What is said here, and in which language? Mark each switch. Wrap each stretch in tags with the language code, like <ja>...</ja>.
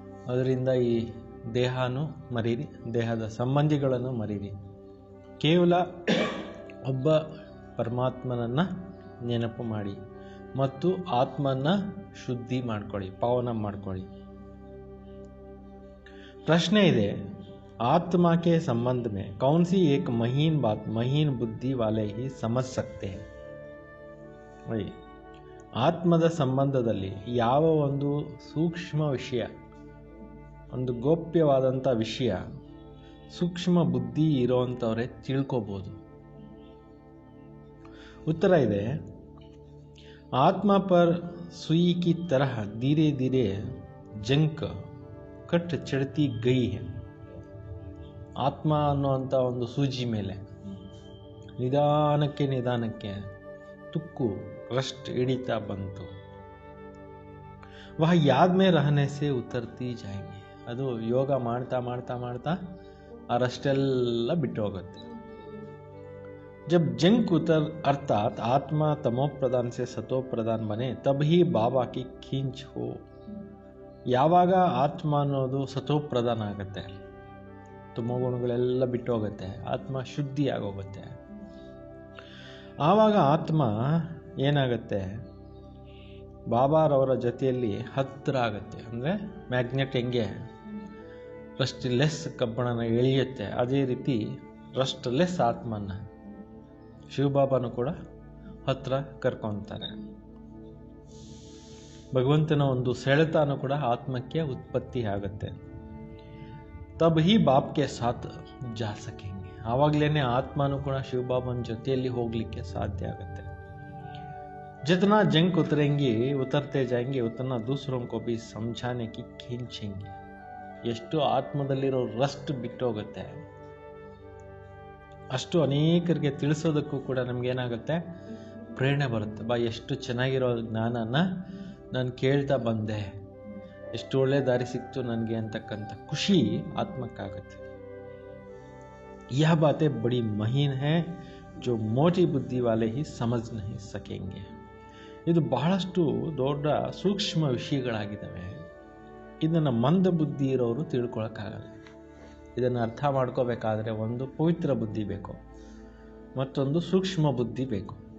<kn>ಅದರಿಂದ ಈ ದೇಹನೂ ಮರೀರಿ, ದೇಹದ ಸಂಬಂಧಿಗಳನ್ನು ಮರೀರಿ. ಕೇವಲ ಒಬ್ಬ ಪರಮಾತ್ಮನನ್ನು ನೆನಪು ಮಾಡಿ ಮತ್ತು ಆತ್ಮನ ಶುದ್ಧಿ ಮಾಡ್ಕೊಳ್ಳಿ, ಪಾವನ ಮಾಡ್ಕೊಳ್ಳಿ.</kn> <hi>प्रश्न ಇದೆ, आत्मा के संबंध में कौन सी एक महीन बात महीन बुद्धि वाले ही समझ सकते हैं?</hi> <kn>ಆತ್ಮದ ಸಂಬಂಧದಲ್ಲಿ ಯಾವ ಒಂದು ಸೂಕ್ಷ್ಮ ವಿಷಯ, ಒಂದು ಗೋಪ್ಯವಾದಂಥ ವಿಷಯ ಸೂಕ್ಷ್ಮ ಬುದ್ಧಿ ಇರೋವಂಥವ್ರೆ ತಿಳ್ಕೋಬೋದು?</kn> <hi>उत्तर ಇದೆ, आत्मा पर सुई की तरह धीरे धीरे जंक कट चढ़ती गई है.</hi> <kn>ಆತ್ಮ ಅನ್ನುವಂಥ ಒಂದು ಸೂಜಿ ಮೇಲೆ ನಿಧಾನಕ್ಕೆ ನಿಧಾನಕ್ಕೆ ತುಕ್ಕು ರಸ್ಟ್ ಹಿಡಿತಾ ಬಂತು.</kn> <hi>ವಹ ಯಾದ್ ಮೇ ರಹನೆ ಸೆ ಉತ್ತರ್ತಿ ಜಾಯಂಗೆ.</hi> <kn>ಅದು ಯೋಗ ಮಾಡ್ತಾ ಮಾಡ್ತಾ ಮಾಡ್ತಾ ಆ ರಷ್ಟೆಲ್ಲ ಬಿಟ್ಟು ಹೋಗುತ್ತೆ.</kn> <hi>जब जंक उतर अर्थात आत्मा तमो प्रधान से सतो प्रधान बने तब ही बाबा की खींच हो.</hi> <kn>ಯಾವಾಗ ಆತ್ಮ ಅನ್ನೋದು ಸತೋ ಪ್ರಧಾನ ಆಗುತ್ತೆ, ತಮೋಗುಣಗಳೆಲ್ಲ ಬಿಟ್ಟು ಹೋಗುತ್ತೆ, ಆತ್ಮ ಶುದ್ಧಿ ಆಗೋಗುತ್ತೆ, ಆವಾಗ ಆತ್ಮ ಏನಾಗುತ್ತೆ, ಬಾಬಾರವರ ಜೊತೆಯಲ್ಲಿ ಹತ್ತಿರ ಆಗುತ್ತೆ. ಅಂದರೆ ಮ್ಯಾಗ್ನೆಟ್ ಹೆಂಗೆ ರಸ್ಟ್ಲೆಸ್ ಕಬ್ಬಣನ ಎಳೆಯುತ್ತೆ, ಅದೇ ರೀತಿ ರಸ್ಟ್ಲೆಸ್ ಆತ್ಮನ ಶಿವಬಾಬಾನು ಕೂಡ ಹತ್ರ ಕರ್ಕೊತಾರೆ. ಭಗವಂತನ ಒಂದು ಸೆಳೆತಾನು ಕೂಡ ಆತ್ಮಕ್ಕೆ ಉತ್ಪತ್ತಿ ಆಗುತ್ತೆ.</kn> <hi>ತಬ್ ಹಿ ಬಾಪ್ಗೆ ಸಾಥ್ ಜಾ ಸಕೆಂಗೆ.</hi> <kn>ಆವಾಗಲೇ ಆತ್ಮನು ಕೂಡ ಶಿವಬಾಬನ ಜೊತೆಯಲ್ಲಿ ಹೋಗಲಿಕ್ಕೆ ಸಾಧ್ಯ ಆಗುತ್ತೆ.</kn> <hi>जितना जंक उतरते जाएंगे उतना दूसरों को भी समझाने की खींचेंगे.</hi> <kn>ಎಷ್ಟು ಆತ್ಮದಲ್ಲಿರೋ ರಸ್ಟ್ ಬಿಟ್ಟೋಗುತ್ತೆ ಅಷ್ಟು ಅನೇಕರಿಗೆ ತಿಳಿಸೋದಕ್ಕೂ ಕೂಡ ನಮಗೇನಾಗುತ್ತೆ, ಪ್ರೇರಣೆ ಬರುತ್ತೆ. ಬಾ, ಎಷ್ಟು ಚೆನ್ನಾಗಿರೋ ಜ್ಞಾನನ ನಾನು ಕೇಳ್ತಾ ಬಂದೆ, ಎಷ್ಟು ಒಳ್ಳೆ ದಾರಿ ಸಿಕ್ತು ನನಗೆ ಅಂತಕ್ಕಂಥ ಖುಷಿ ಆತ್ಮಕ್ಕಾಗತ್ತೆ.</kn> <hi>यह बातें बड़ी महीन है जो मोटी बुद्धि वाले ही समझ नहीं सकेंगे.</hi> <kn>ಇದು ಬಹಳಷ್ಟು ದೊಡ್ಡ ಸೂಕ್ಷ್ಮ ವಿಷಯಗಳಾಗಿದ್ದಾವೆ. ಇದನ್ನು ಮಂದ ಬುದ್ಧಿ ಇರೋರು ತಿಳ್ಕೊಳಕ್ಕಾಗಲ್ಲ. ಇದನ್ನು ಅರ್ಥ ಮಾಡ್ಕೋಬೇಕಾದ್ರೆ ಒಂದು ಪವಿತ್ರ ಬುದ್ಧಿ ಬೇಕು, ಮತ್ತೊಂದು ಸೂಕ್ಷ್ಮ ಬುದ್ಧಿ ಬೇಕು.</kn>